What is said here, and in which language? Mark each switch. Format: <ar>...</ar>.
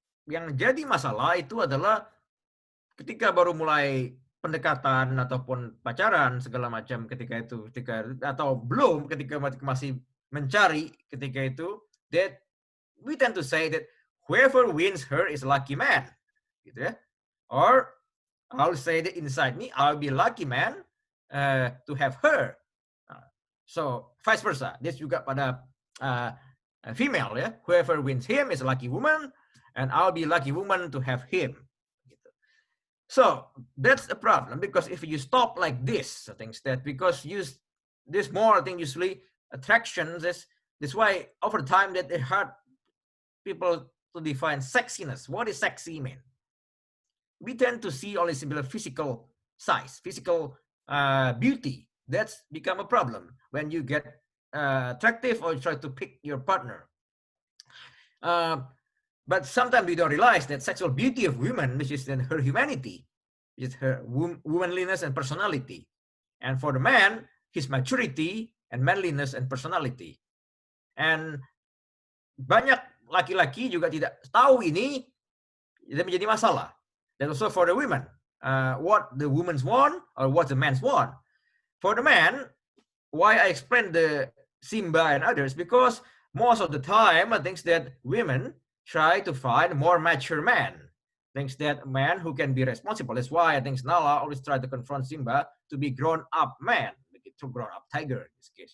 <id>Yang jadi masalah itu adalah ketika baru mulai pendekatan ataupun pacaran segala macam ketika atau belum ketika masih mencari ketika itu,</id> <en>that we tend to say that whoever wins her is a lucky man,</en> <id>gitu ya.</id> <en>Or I'll say that inside me, I'll be a lucky man to have her. So vice versa.</en> <id>This juga pada female ya.</id> <en>Whoever wins him is a lucky woman, and I'll be a lucky woman to have him. Gitu. So that's a problem because if you stop like this, I think that because this more, I think usually attractions is why over time that it hard people to define sexiness. What is sexy mean? We tend to see only similar physical size, physical beauty. That's become a problem when you get attractive or you try to pick your partner. But sometimes we don't realize that sexual beauty of women, which is then her humanity, is her womanliness and personality. And for the man, his maturity and manliness and personality.</en> <id>And banyak laki-laki juga tidak tahu ini, jadi menjadi masalah.</id> <en>And also for the women, what the women's want or what the men's want. For the man, why I explain the Simba and others, because most of the time, I think that women try to find more mature men. Thinks that man who can be responsible. That's why I think Nala always try to confront Simba to be grown up man, to grown up tiger in this case.</en>